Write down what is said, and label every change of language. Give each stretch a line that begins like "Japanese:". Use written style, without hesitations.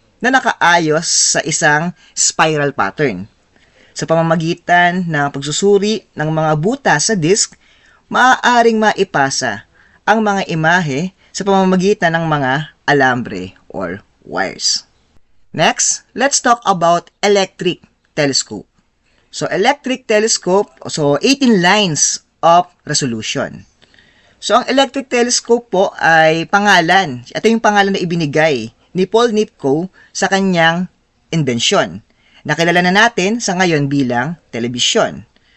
Filipino: na nakaayos sa isang spiral pattern. Sa pamamagitan ng pagsusuri ng mga butas sa disk, maaaring maipasa ang mga imahe sa pamamagitan ng mga alambre or wires.
English: Next, let's talk about electric telescope. So, electric telescope, 18 lines of resolution.
Filipino: So, ang electric telescope po ay pangalan. Ito yung pangalan na ibinigay ni Paul Nipkow sa kanyang inbensyon. Nakilala na natin sa ngayon bilang telebisyon.